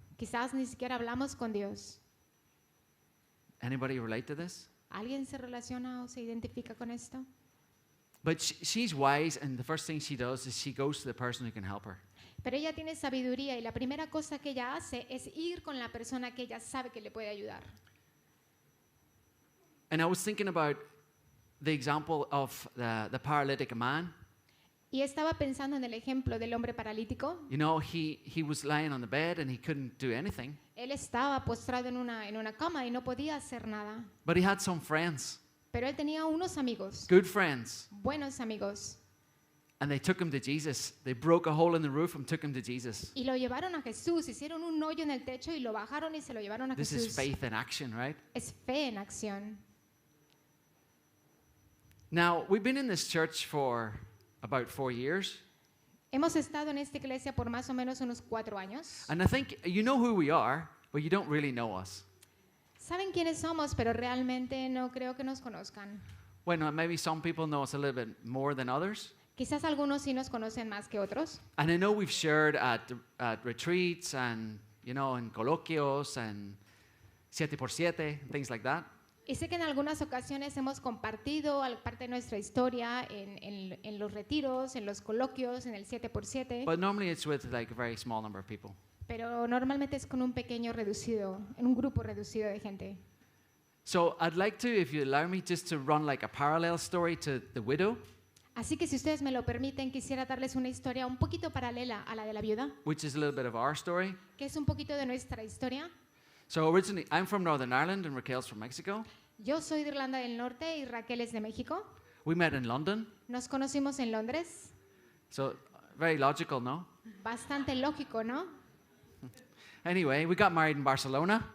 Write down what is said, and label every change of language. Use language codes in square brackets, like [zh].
[es] Quizás ni siquiera hablamos con Dios. [en] Anybody relate to this? [es] ¿Alguien se relaciona o se identifica con esto? [en] But she's wise, and the first thing she does is she goes to the person who can help her. [es] Pero ella tiene sabiduría y la primera cosa que ella hace es ir con la persona que ella sabe que le puede ayudar. [en] And I was thinking about the example of the paralytic man. [es] Y estaba pensando en el ejemplo del hombre paralítico. [en] You know, he was lying on the bed and he couldn't do anything. [es] Él estaba postrado en una cama y no podía hacer nada. [en] But he had some friends, [es] Pero él tenía unos amigos, [en] good friends, [es] buenos amigos, [en] and they took him to Jesus. They broke a hole in the roof and took him to Jesus. [es] y lo llevaron a Jesús. Hicieron un hoyo en el techo y lo bajaron y se lo llevaron a [en] This is [es] Jesús. [en] faith in action, right? [es] Es fe en acción. [en] Now, we've been in this church for about 4 years, [es] Hemos estado en esta iglesia por más o menos unos 4 años. [en] and I think you know who we are, but you don't really know us. [es] Saben quiénes somos, pero realmente no creo que nos conozcan. [en] Well, maybe some people know us a little bit more than others. [es] Quizás algunos sí nos conocen más que otros. [en] And I know we've shared at retreats and, you know, in coloquios and 7x7, things like that. [es] Y sé que en algunas ocasiones hemos compartido parte de nuestra historia en los retiros, en los coloquios, en el 7x7, [en] But normally it's with like a very small number of people. [es] pero normalmente es con un pequeño reducido, en un grupo reducido de gente. [en] So I'd like to, if you allow me, just to run like a parallel story to the widow. [es] Así que si ustedes me lo permiten, quisiera darles una historia un poquito paralela a la de la viuda, [en] which is a little bit of our story. [es] que es un poquito de nuestra historia. [en] So originally, I'm from Northern Ireland and Raquel's from Mexico. [es] Yo soy de Irlanda del Norte y Raquel es de México. [en] We met in London, [es] Nos conocimos en Londres. [en] so very logical, no? [es] Bastante lógico, ¿no? [en] Anyway, we got married in Barcelona.